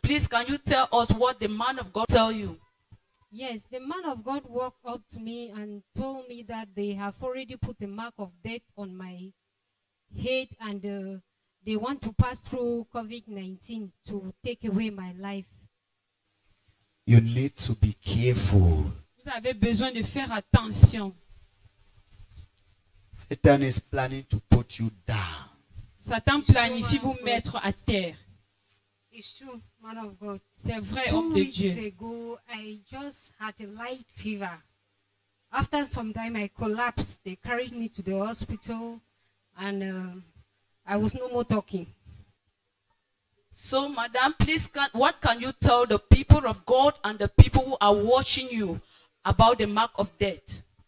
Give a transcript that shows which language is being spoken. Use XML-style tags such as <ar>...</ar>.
<en>Please, can you tell us what the man of God tell you? Yes, the man of God walked up to me and told me that they have already put a mark of death on my head, and they want to pass through COVID-19 to take away my life. You need to be careful.</en> <fr>Vous avez besoin de faire attention.</fr> <en>Satan is planning to put you down.</en> <fr>Satan planifie vous mettre à terre.</fr> <en>It's true, man of God.</en> <fr>C'est vrai,</fr> <en>2</en> <fr>homme de</fr> <en>weeks</en> <fr>Dieu.</fr> <en>ago, I just had a light fever. After some time, I collapsed. They carried me to the hospital, and I was no more talking. So, madam, please, what can you tell the people of God and the people who are watching you about the mark of death?</en>